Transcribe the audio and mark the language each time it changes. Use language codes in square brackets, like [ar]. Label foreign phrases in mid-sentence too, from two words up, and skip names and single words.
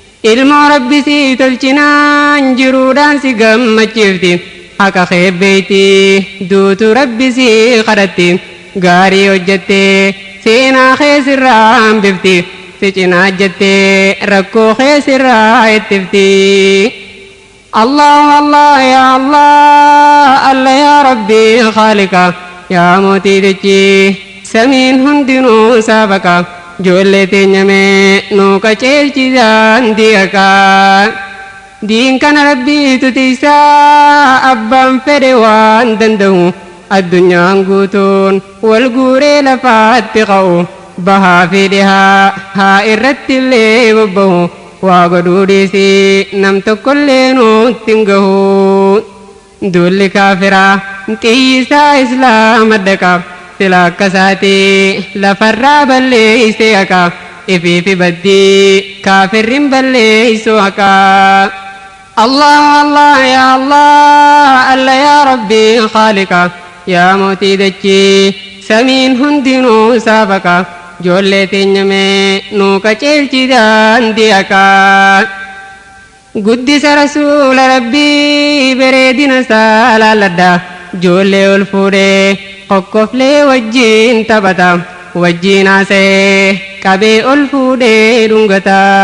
[om] Ilmoo Rabbi si tolchinaan jiruudhaan si gammachiifti, haqa keebbeeyti duutu Rabbi si kadhatti, gaarii hojjattee seenaa kee sirraa hambifti, si cinaa jettee rakkoo kee sirraa ittifti. [ar] الله الله، يا الله، الله يا ربي، خالقا, [om] ya mootii dachii, samiin hundinuu saafaqa, ijoollee teenya mee nuu qajeelchi daandii haqaa. Diin kana Rabbiitu tiisaa, abbaan fedhe waan danda'u, addunyaan guutuun wal guuree lafaatti qa'u, bahaa fi dhihaa haa irratti illee bobba'u, waa godhuu dhiisii nam tokkollee nutti hin gahu. Duulli kaafiraa xiyyisaa Islaama dhaqa, sila akka isaati lafarraa balleeysee haqa, ifii fi baddii kaafirrin balleeysuu haqa. [ar] الله الله، يا الله، الله يا ربي، خالقا, [om] ya mootii dachii, samiin hundinuu saafaqa, ijoollee teenya mee nuu qajeelchi daandii haqaa. Guddisa Rasuula Rabbii bareedina isaa laalladha, ijoollee ol fuudhee kokkoflee wajjin taphata, wajjin haasa'ee qabee ol fuudhee dhungata.